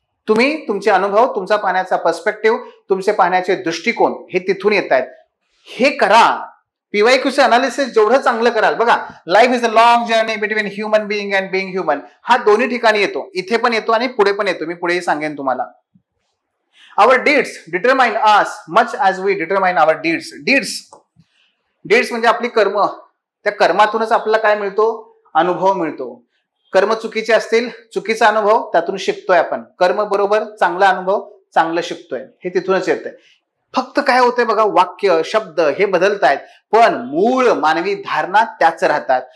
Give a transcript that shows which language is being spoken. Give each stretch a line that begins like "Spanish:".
Marathi: तुम्ही तुमचे अनुभव, तुमचा पाहण्याचा पर्स्पेक्टिव्ह, तुमचे पाहण्याचे दृष्टिकोन हे तिथून येत आहेत. हे करा. पीवायक्यूचं अनालिसिस जेवढं चांगलं कराल. बघा,
English: Life is a long journey between human being and being human.
Marathi: हा दोन्ही ठिकाणी येतो, इथे पण येतो आणि पुढे पण येतो. मी पुढेही सांगेन तुम्हाला.
English: Our deeds determine us much as we determine our deeds.
Marathi: Deeds म्हणजे आपली कर्म. त्या कर्मातूनच आपल्याला काय मिळतो? अनुभव मिळतो. कर्म चुकीचे असतील, चुकीचा अनुभव, त्यातून शिकतोय आपण. कर्म बरोबर, चांगला अनुभव, चांगलं शिकतोय. हे तिथूनच येतंय. फक्त काय होतंय बघा, वाक्य, शब्द हे बदलतायत, पण मूळ मानवी धारणा त्याच राहतात.